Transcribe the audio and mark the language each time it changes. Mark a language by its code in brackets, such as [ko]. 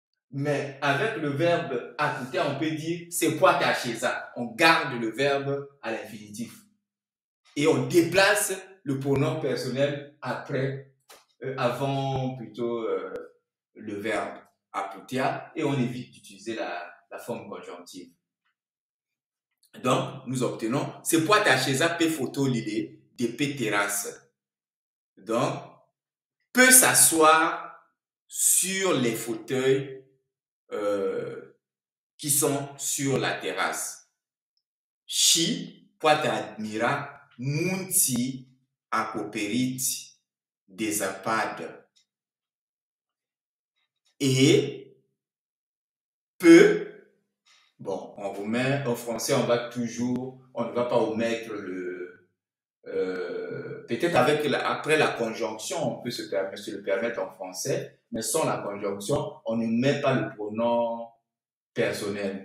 [fr] Mais avec le verbe aputea, on peut dire [ro] se poate așeza. [fr] On garde le verbe à l'infinitif. Et on déplace le pronom personnel après, avant plutôt le verbe aputea, et on évite d'utiliser la forme conjonctive. Donc, nous obtenons [ro] se poate așeza pe fotoliile de pe terasă. [fr] Donc, peut s'asseoir sur les fauteuils qui sont sur la terrasse. [ro] Și poate admira munții acoperiți de zăpadă. [fr] Et peut, bon, en roumain, en français, on ne va pas omettre Peut-être après la conjonction, on peut se le permettre en français, mais sans la conjonction, on ne met pas le pronom personnel.